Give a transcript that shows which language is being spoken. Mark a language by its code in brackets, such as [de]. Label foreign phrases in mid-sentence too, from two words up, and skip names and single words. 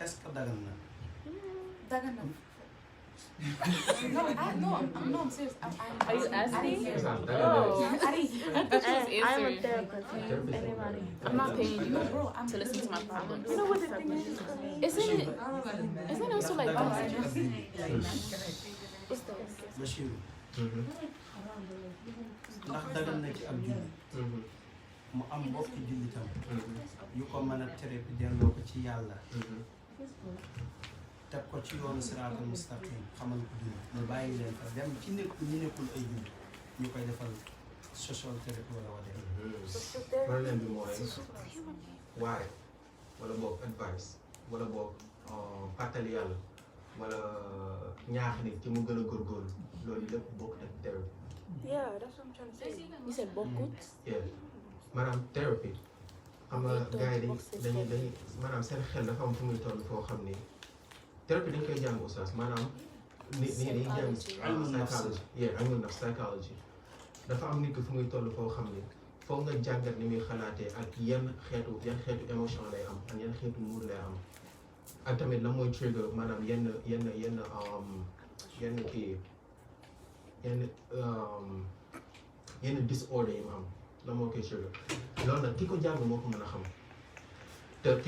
[en] No, I'm serious. Are you asking? I'm a therapist. Anybody? I'm not paying you, bro, to listen to my problems. You know what the thing is? Isn't it also like what's that? Bashir. [wo] Ndax dagal na ci ab jullit mu am mbokki jullitam yu ko mën a tere bi delloo ko ci yàlla teg ko ci yoonu [ar] الصراط المستقيم [wo] xamal ko dund mu bàyyi leen fa dem ci nekkul ñu nekkul ay jullit ñu koy defal [en] social therapy [wo] wala wadee Problème bi mooy waaye wala boog advice wala boog fàttali yàlla wala ñaax nit ci mu gën a góorgóorlu loolu lépp bokk ak therapy. [en] Yeah, that's what I'm trying to say. You said bokkut? [wo] Yeah, maanaam therapy xam nga gars yi dañuy maanaam seen xel dafa am fu muy toll foo xam ni therapy dañ koy jàng oustaz maanaam nit ñi dañuy jàng psychology. [en] Yeah, [ar] علم نفس [en] psychology. [wo] Dafa am nit ki fu muy toll foo xam ni foog nga jàngat ni muy xalaatee ak yan xeetu émotion lay am ak yan xeetu mood lay am ak tamit la mooy trigger maanaam yenn disorder yi mu am la moo koy trigger loolu nag ki ko jàng moo ko mën a xam te ki